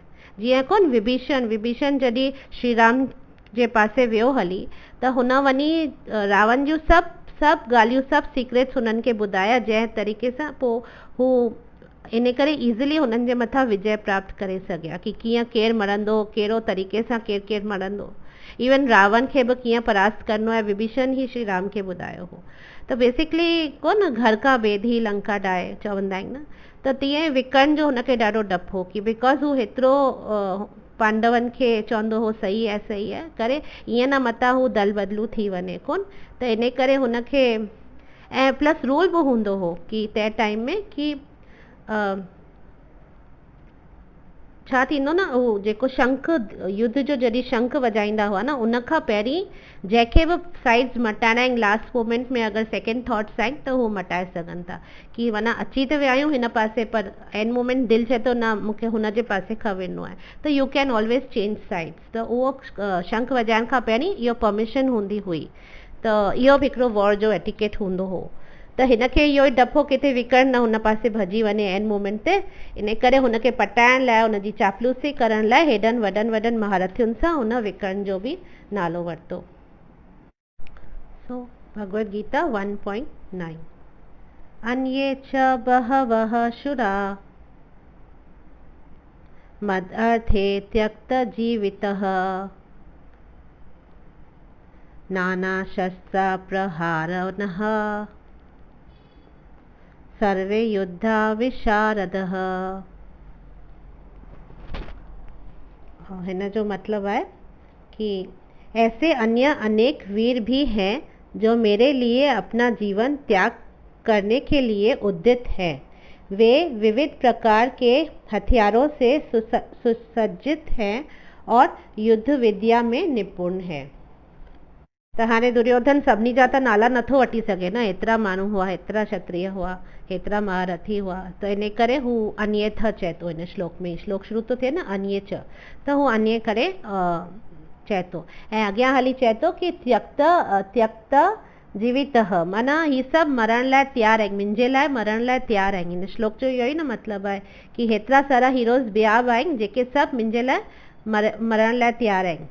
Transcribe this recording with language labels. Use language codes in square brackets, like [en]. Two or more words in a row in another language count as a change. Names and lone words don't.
[sd] जीअं कोन विभीषण जॾहिं श्री राम जे पासे वियो हली त हुन वञी रावण जूं सभु ॻाल्हियूं, सभु सीक्रेट्स हुननि खे ॿुधाया, जंहिं तरीक़े सां पोइ हू इन करे ईज़िली हुननि जे मथां विजय प्राप्त करे सघिया कि कीअं केरु मरंदो, कहिड़ो तरीक़े सां केरु मरंदो। इवन रावण खे बि कीअं परास्त करिणो आहे विभीषण ई श्री राम खे ॿुधायो हो। त बेसिकली कोन [hi] घर का बेदी लंका डाए [sd] चवंदा आहिनि न, त तीअं विकर्ण जो हुनखे ॾाढो डपु हो कि बिकॉज़ हू हेतिरो पांडवनि खे चवंदो हो सही आहे करे, ईअं न मतां हू दल बदलू थी वञे कोन। त इन करे हुनखे, ऐं [en] plus rule [sd] बि हूंदो हो कि तंहिं टाइम में कि छा थींदो न, उहो जेको शंख युद्ध जो जॾहिं शंख वॼाईंदा हुआ न, उन खां पहिरीं जंहिंखे बि साइड्स मटाइणा आहिनि [en] last moment [sd] में, अगरि [en] second thoughts [sd] आहिनि त उहो मटाए सघनि था। कि माना अची त विया आहियूं हिन पासे, पर [en] end moment [sd] दिलि चए थो न मूंखे हुन जे पासे खां वञिणो आहे, त [en] you can always change sides. [sd] त उहो शंख वॼाइण खां पहिरीं इहो परमिशन हूंदी हुई। त इहो बि हिकिड़ो वॉर जो एटिकेट हूंदो हो। त हिनखे इहो ई डपो किथे विकर्ण न हुन पासे भॼी वञे [en] end moment [sd] ते, इन करे हुनखे पटाइण लाइ, हुनजी चापलूसी करण लाइ हेॾनि वॾनि महारथियुनि सां हुन विकर्ण जो बि नालो वरितो। [sa] सो भगवद गीता 1.9 अन्ये च बहवः शूरा मदर्थे त्यक्त जीवितः नाना शस्त्र प्रहारणः सर्वे युद्धा विशारदः। [sd] हिन जो [hi] मतलब है कि ऐसे अन्य अनेक वीर भी हैं जो मेरे लिए अपना जीवन त्याग करने के लिए उद्यत हैं। वे विविध प्रकार के हथियारों से सुसज्जित हैं और युद्ध विद्या में निपुण हैं। [sd] त हाणे दुर्योधन सभिनी जा त नाला नथो वठी सघे न, एतिरा माण्हू हुआ, एतिरा क्षत्रिय हुआ, एतिरा महारथी हुआ, त इन करे हू अन्ये थ चए थो हिन श्लोक में। श्लोक शुरू थो थिए न अन्ये च, त हू अन्ये करे चए थो। ऐं अॻियां हली चए थो कि त्यक्त जीवितः, माना ही सभु मरण लाइ तयारु आहिनि, मुंहिंजे लाइ मरण लाइ तयारु आहिनि। हिन श्लोक जो इहो ई न मतिलबु आहे कि हेतिरा सारा हीरोज़ ॿिया बि आहिनि जेके सभु मुंहिंजे लाइ मरण लाइ तयारु आहिनि।